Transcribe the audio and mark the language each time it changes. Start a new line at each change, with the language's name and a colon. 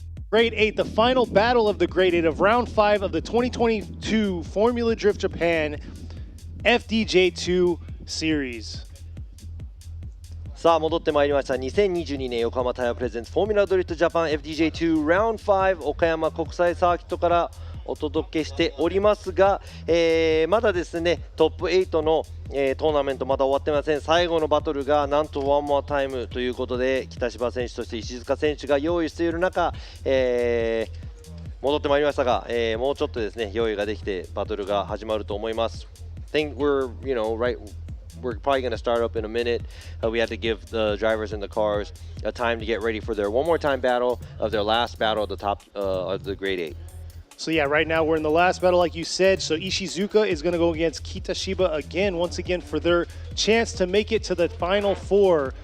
English: Grade 8, the final battle of the Grade 8 of Round 5 of the 2022 Formula Drift Japan FDJ2 Series.
Japanese: さあ戻ってまいりました2022年横浜タイヤプレゼンツフォーミュラドリフトジャパン FDJ2 Round 5岡山国際サーキットからお届けしておりますが、まだですねトップ8の、トーナメントまだ終わってません。最後のバトルがなんとワンモアタイムということで北芝選手そして石塚選手が用意している中、戻ってまいりましたが、もうちょっとですね用意ができてバトルが始まると思います。
English: Think we're we're probably going to start up in a minute. We had to give the drivers in the cars a time to get ready for their one more time battle of their last battle at the top of the grade 8. So yeah, right now we're in the last battle like you said. So Ishizuka is going to go against Kitashiba again, once again for their chance to make it to the final four.